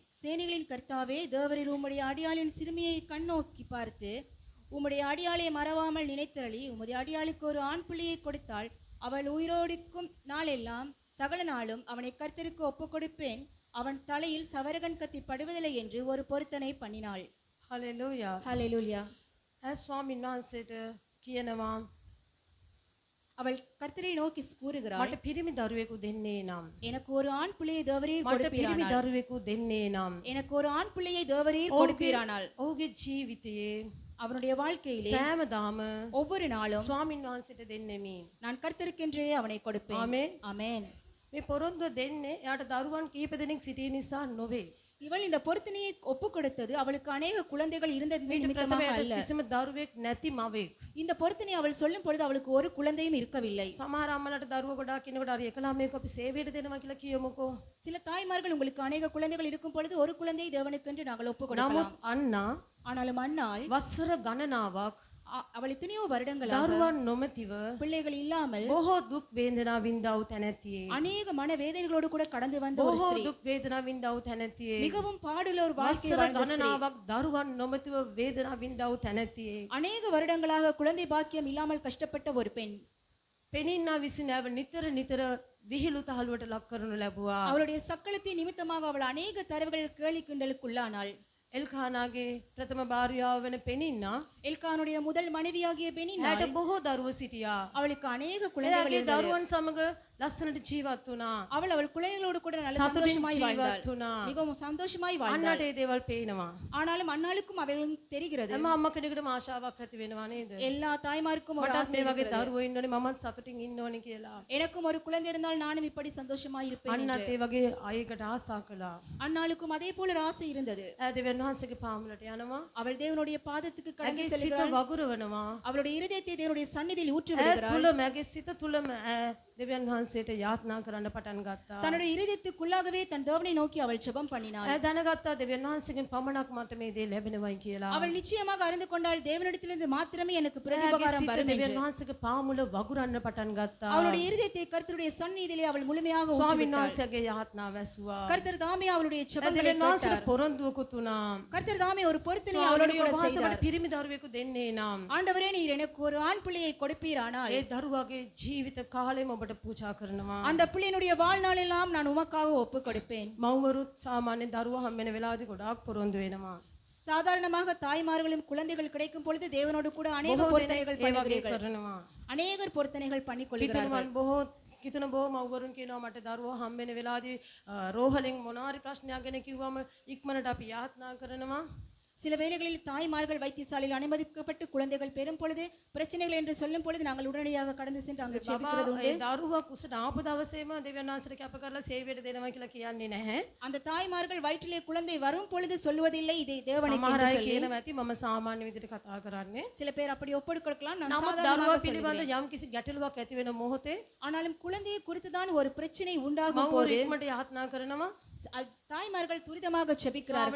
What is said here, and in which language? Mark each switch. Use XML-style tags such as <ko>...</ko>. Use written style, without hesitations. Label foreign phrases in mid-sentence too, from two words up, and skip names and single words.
<ta>சேனைகளின் கர்த்தாவே, தேவரீர் உம்முடைய அடியாளின் சிறுமியை கண்ணோக்கி பார்த்து உம்முடைய அடியாளை மறவாமல் நினைத்தருளி உம்முடைய அடியாளுக்கு ஒரு ஆண் பிள்ளையை கொடுத்தாள். அவள் உயிரோடிக்கும் நாளெல்லாம் சகல நாளும் அவனை கர்த்தருக்கு ஒப்புக் கொடுப்பேன். அவன் தலையில் சவரகன் கத்தி படுவதில்லை என்று ஒரு பொருத்தனை பண்ணினாள்.</ta> <si>හලෙලූයා.</si> <ta>ஹalleluya.</ta> <si>ස්වාමීන් වහන්සේට කියනවා</si> <ta>அவள் கர்த்தரை நோக்கி கூறுகிறாள்,</ta> <si>මට පිරිමි දරුවෙකු දෙන්නේ නම්.</si> <ta>எனக்கு ஒரு ஆண் பிள்ளையை தேவரீர்</ta> <si>මට පිරිමි</si> <ta>கொடுப்பீரானால்,</ta> <si>දරුවෙකු දෙන්නේ නම්.</si> <ta>எனக்கு ஒரு ஆண் பிள்ளையை தேவரீர் கொடுப்பீரானால்,</ta> <si>ඔහුගේ ජීවිතයේ</si> <ta>அவனுடைய வாழ்க்கையிலே</ta> <si>සෑමදාම</si> <ta>ஒவ்வொரு நாளும்</ta> <si>ස්වාමීන් වහන්සේට දෙන්නෙමි.</si> <ta>நான் கர்த்தருக்கென்றே அவனை கொடுப்பேன்.</ta> <si>ආමේන්.</si> <ta>ஆமென்.</ta> <si>මේ පොරොන්දුව දෙන්නේ එයාට දරුවන් කීප දෙනෙක් සිටිය නිසා නොවේ.</si> <ta>இவள் இந்த பொருத்தனையை ஒப்பு கொடுத்தது அவளுக்கு அநேக குழந்தைகள் இருந்தது</ta> <si>ඊට</si> <ta>நிமித்தமாக</ta> <si>ප්‍රථමයට</si> <ta>அல்ல.</ta> <si>කිසිම දරුවෙක් නැති මවෙක්.</si> <ta>இந்த பொருத்தனை அவள் சொல்லும் பொழுது அவளுக்கு ஒரு குழந்தையும் இருக்கவில்லை.</ta> <si>සමහර අම්මලාට දරුවෝ ගොඩාක් ඉන්නකොට හරි එක ළමයෙක් අපි සේවයට දෙනවා කියලා කියමුකෝ.</si> <ta>சில தாய்மார்கள் உங்களுக்கு அநேக குழந்தைகள் இருக்கும் பொழுது ஒரு குழந்தையை தேவனுக்கென்று நாங்கள் ஒப்பு கொடுக்கலாம்.</ta> <si>නමුත් අන්නා</si> <ta>ஆனாலும் அன்னாள்</ta> <si>වසර ගණනාවක්</si> <ta>அவள் எத்தனையோ வருடங்களாக</ta> <si>දරුවන් නොමැතිව</si> <ta>பிள்ளைகள் இல்லாமல்</ta> <si>බොහෝ දුක් වේදනා වින්දා වූ තැනැත්තියේ.</si> <ta>அநேக மன வேதனைகளோடு கூட கடந்து வந்த ஒரு</ta> <si>බොහෝ</si> <ta>ஸ்திரீ,</ta> <si>දුක් වේදනා වින්දා වූ තැනැත්තියේ.</si> <ta>மிகவும் பாடுள்ள ஒரு வாழ்க்கை</ta> <si>වසර</si> <ta>வாழ்ந்த ஸ்திரீ,</ta> <si>ගණනාවක් දරුවන් නොමැතිව වේදනා වින්දා වූ තැනැත්තියේ.</si> <ta>அநேக வருடங்களாக குழந்தை பாக்கியம் இல்லாமல் கஷ்டப்பட்ட ஒரு பெண்.</ta> <si>පෙනින්නා විසින් ඇව නිතර නිතර විහිළු තහලුවට ලක් කරනු ලැබුවා.</si> <ta>அவளுடைய சக்களத்தின் நிமித்தமாக அவள் அநேக தரவுகள் கேலி கிண்டலுக்குள்ளானாள்.</ta> <si>එල්කානාගේ ප්‍රථම භාර්යාව වෙන පෙනින්නා</si> <ta>எல்கானுடைய முதல் மனைவியாகிய பெனின்னா,</ta> <si>ඇයට බොහෝ දරුවෝ සිටියා.</si> <ta>அவளுக்கு அநேக குழந்தைகள்</ta> <si>එයාගේ</si> <ta>இருந்தது.</ta> <si>දරුවන් සමග ලස්සනට ජීවත් වුණා.</si> <ta>அவள் குழந்தைகளோடு கூட நல்ல</ta> <si>සතුටින්</si> <ta>சந்தோஷமாய் வாழ்ந்தாள்.</ta> <si>ජීවත් වුණා.</si> <ta>மிகவும் சந்தோஷமாய் வாழ்ந்தாள்.</ta> <si>අන්නට ඒ දේවල් පේනවා.</si> <ta>ஆனாலும் அன்னாளுக்கும் அவளும் தெரிகிறது,</ta> <si>හැම අම්ම කෙනෙකුටම ආශාවක් ඇති වෙනවා නේද?</si> <ta>எல்லா தாய்மாருக்கும் ஒரு</ta> <si>මටත්</si> <ta>ஆசை</ta> <si>මේ වගේ</si> <ta>இருக்கிறது.</ta> <si>දරුවෝ ඉන්න ඕනේ, මමත් සතුටින් ඉන්න ඕනේ කියලා.</si> <ta>எனக்கும் ஒரு குழந்தை இருந்தால் நானும் இப்படி சந்தோஷமாய் இருப்பேன் என்று.</ta> <si>අන්නත් ඒ වගේ අයකට ආසා කළා.</si> <ta>அன்னாளுக்கும் அதே போல ஒரு ஆசை இருந்தது.</ta> <si>ඈ දෙවියන් වහන්සේගේ පාමුලට යනවා.</si> <ta>அவள் தேவனுடைய பாதத்துக்கு கடந்து</ta> <si>ඇගේ සිත</si> <ta>செல்கிறாள்.</ta> <si>වගුරවනවා.</si> <ta>அவளுடைய இருதயத்தை தேவனுடைய சந்நிதியில் ஊற்றி</ta> <si>ඇය</si> <ta>விடுகிறாள்.</ta> <si>තුලම ඇගේ සිත තුලම දෙවියන් වහන්සේට යාත්නා කරන්න පටන් ගත්තා.</si> <ta>தன்னுடைய இருதயத்துக்குள்ளாகவே தன் தேவனை நோக்கி அவள் ஜெபம் பண்ணினாள்.</ta> <si>ඇය දැනගත්තා දෙවියන් වහන්සේගෙන් පමණක් මට මේ දේ ලැබෙනවයි කියලා.</si> <ta>அவள் நிச்சயமாக அறிந்து கொண்டாள், தேவனிடத்திலிருந்து மாத்திரமே எனக்கு</ta> <si>ඇගේ</si> <ta>பிரதிபகாரம்</ta> <si>සිත</si> <ta>வரும் என்று.</ta> <si>දෙවියන් වහන්සේගේ පාමුල වගුරන්න පටන් ගත්තා.</si> <ta>அவளுடைய இருதயத்தை கர்த்தருடைய சந்நிதியிலே அவள் முழுமையாக ஊற்றி</ta> <si>ස්වාමීන්</si> <ta>விட்டாள்.</ta> <si>වහන්සේගේ යාත්නාව ඇසුවා.</si> <ta>கர்த்தர் தாமே அவளுடைய</ta> <si>ඇය</si> <ta>ஜெபங்களை</ta> <si>දෙවියන් වහන්සේට</si> <ta>கேட்டார்.</ta> <si>පොරොන්දුවකුත් වුණා.</si> <ta>கர்த்தர் தாமே ஒரு பொருத்தனை அவளோடு</ta> <si>ස්වාමීනි</si> <ta>கூட</ta> <si>ඔබ වහන්සේ</si> <ta>செய்தார்.</ta> <si>මට පිරිමි දරුවෙකු දෙන්නේ නම්</si> <ta>ஆண்டவரே, நீர் எனக்கு ஒரு ஆண் பிள்ளையை கொடுப்பீரானால்</ta> <si>ඒ දරුවාගේ ජීවිත කාලෙම ඔබට පූජා කරනවා.</si> <ta>அந்த பிள்ளையினுடைய வாழ்நாளெல்லாம் நான் உமக்காக ஒப்பு கொடுப்பேன்.</ta> <si>මව්වරුත් සාමාන්‍ය දරුවා හම්බ වෙන වෙලාවදී ගොඩාක් පොරොන්දු වෙනවා.</si> <ta>சாதாரணமாக தாய்மார்களும் குழந்தைகள் கிடைக்கும் பொழுது தேவனோடு கூட அநேக</ta> <si>බොහෝ දෙනෙක්</si> <ta>பொருத்தனைகள்</ta> <si>ඒ වගේ</si> <ta>பண்ணுகிறீர்கள்.</ta> <si>කරනවා.</si> <ta>அநேகர் பொருத்தனைகள் பண்ணிக் கொள்கிறார்கள்.</ta> <si>කිතුනුවන් බොහෝ කිතුන බොහෝ මව්වරුන් කියනවා මට දරුවා හම්බ වෙන වෙලාවදී රෝහලෙන් මොනාරි ප්‍රශ්නයක් ගැන කිව්වම ඉක්මනට අපි යාත්නා කරනවා.</si> <ta>சில வேளைகளில் தாய்மார்கள் வைத்தியசாலையில் அனுமதிக்கப்பட்டு குழந்தைகள் பெறும் பொழுது பிரச்சனைகள் என்று சொல்லும் பொழுது நாங்கள் உடனடியாக கடந்து சென்று அங்கு ஜெபிக்கிறது உண்டு.</ta> <si>ඒ දරුවා කුසට ආපු දවසේම දෙවියන් වහන්සේට කැප කරලා සේවයට දෙනවා කියලා කියන්නේ නැහැ.</si> <ta>அந்த தாய்மார்கள் வயிற்றிலே குழந்தை வரும் பொழுது சொல்லுவதில்லை இதை தேவனுக்கு</ta> <si>සමහර</si> <ta>என்று</ta> <si>අය</si> <ta>சொல்லி.</ta> <si>කියනවා ඇති මම සාමාන්‍ය විදිහට කතා කරන්නේ.</si> <ta>சில பேர் அப்படி ஒப்புக் கொடுக்கலாம், நான்</ta> <si>නමුත්</si> <ta>சாதாரணமாக</ta> <si>දරුවා</si> <ta>சொல்லுகிறேன்.</ta> <si>පිළිබඳ යම් කිසි ගැටලුවක් ඇති වෙන මොහොතේ</si> <ta>ஆனாலும் குழந்தையை குறித்து தான் ஒரு பிரச்சனை உண்டாகும்</ta> <si>මව්වරු</si> <ta>போது</ta> <si>ඉක්මනට යාත්නා කරනවා.</si> <ta>தாய்மார்கள் துரிதமாக ஜெபிக்கிறார்கள்.</ta>